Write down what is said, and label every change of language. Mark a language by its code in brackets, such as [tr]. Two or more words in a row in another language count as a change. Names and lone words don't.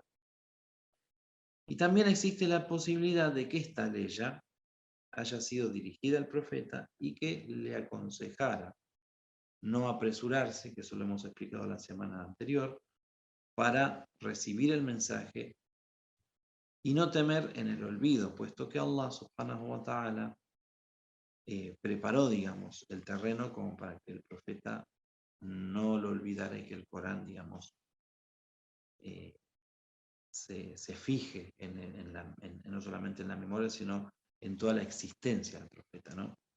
[es] Y también existe la posibilidad de que esta ley haya sido dirigida al profeta y que le aconsejara no apresurarse, que eso lo hemos explicado la semana anterior, para recibir el mensaje y no temer en el olvido, puesto que [ar] الله سبحانه وتعالى [es] preparó, digamos, el terreno como para que el profeta no lo olvidara y que el Corán, digamos, se fije no solamente en la memoria, sino en toda la existencia del profeta, ¿no?